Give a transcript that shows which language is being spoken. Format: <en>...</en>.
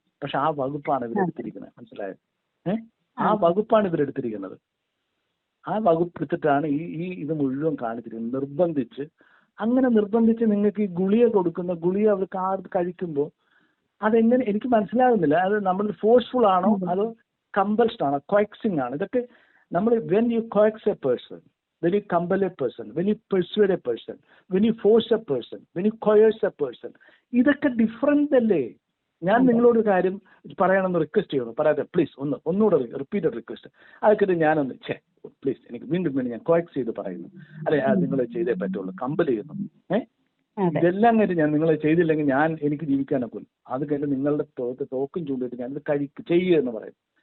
<ml>പക്ഷെ ആ വകുപ്പാണ് ഇവരെടുത്തിരിക്കുന്നത്. മനസ്സിലായത്? ആ വകുപ്പാണ് ഇവരെടുത്തിരിക്കുന്നത്. ആ വകുപ്പ് എടുത്തിട്ടാണ് ഈ ഇത് മുഴുവൻ കാണിച്ചിരിക്കുന്നത്. അങ്ങനെ നിർബന്ധിച്ച് നിങ്ങൾക്ക് ഈ ഗുളിക കൊടുക്കുന്ന ഗുളിക അവർ കഴിക്കുമ്പോൾ അതെങ്ങനെ എനിക്ക് മനസ്സിലാകുന്നില്ല. അത് നമ്മൾ ഫോഴ്സ്ഫുൾ ആണോ അതോ കമ്പൽസ്ഡ് ആണോ, കോയക്സിങ് ആണ്? ഇതൊക്കെ നമ്മൾ</ml> <en>when you coax a person, when you compel a person, when you persuade a person, when you force a person, when you coerce a person,</en> <ml>ഇതൊക്കെ ഡിഫറെന്റ് അല്ലേ? ഞാൻ നിങ്ങളോട് കാര്യം പറയണമെന്ന് റിക്വസ്റ്റ് ചെയ്യണം, പറയാതെ പ്ലീസ് ഒന്നുകൂടെ റിപ്പീറ്റഡ് റിക്വസ്റ്റ്. അതൊക്കെ ഞാനൊന്ന് പ്ലീസ് എനിക്ക് വീണ്ടും ഞാൻ കോയക്സ് ചെയ്ത് പറയുന്നു, അല്ലെ നിങ്ങൾ ചെയ്തേ പറ്റുള്ളൂ, കമ്പൽ ചെയ്യുന്നു. ഇതെല്ലാം കഴിഞ്ഞ് ഞാൻ നിങ്ങളെ ചെയ്തില്ലെങ്കിൽ എനിക്ക് ജീവിക്കാനൊക്കെ അത് കഴിഞ്ഞ് നിങ്ങളുടെ തോക്കും ചൂണ്ടിട്ട് ഞാനിത് ചെയ്യുക എന്ന് പറയും.</ml>